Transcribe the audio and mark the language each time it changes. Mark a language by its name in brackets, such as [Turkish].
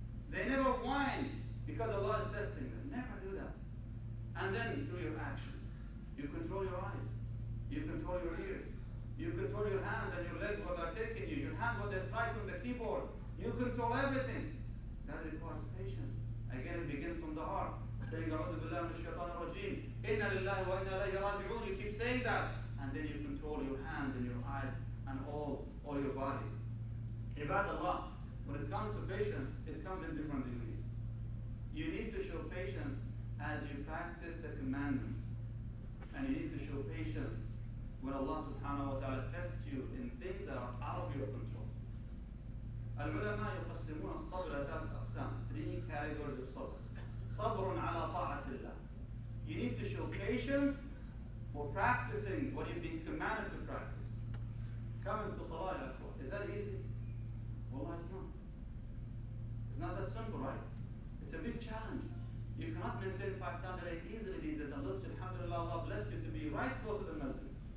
[English] They never whine because Allah is testing them. Never do that. And then through your actions, you control your eyes, you control your ears, you control your hands and your legs what they're taking you, your hand what they strike on the keyboard. You control everything. That requires patience. Again, it begins from the heart, saying, [Arabic] أعوذ بالله من الشيطان الرجيم, إنا لله وإنا إليه راجعون. [English] You keep saying that, and then you control your hands and your eyes and all your body. Ibadallah, when it comes to patience, it comes in different degrees. You need to show patience as you practice the commandments, and you need to show patience when Allah subhanahu wa ta'ala tests you in things that are out of your control. [Arabic] العلماء يقسمون الصبر إلى 3 أقسام, [English] 3 categories of sabr. [Arabic] صبر على طاعة الله. [English] You need to show patience for practicing what you've been commanded to practice. Coming to salah, ya akhwa, is that easy? Wallah, it's not. It's not that simple, right? It's a big challenge. You cannot maintain 5 times a day easily these days unless, alhamdulillah, Allah bless you to be right close to the masjid.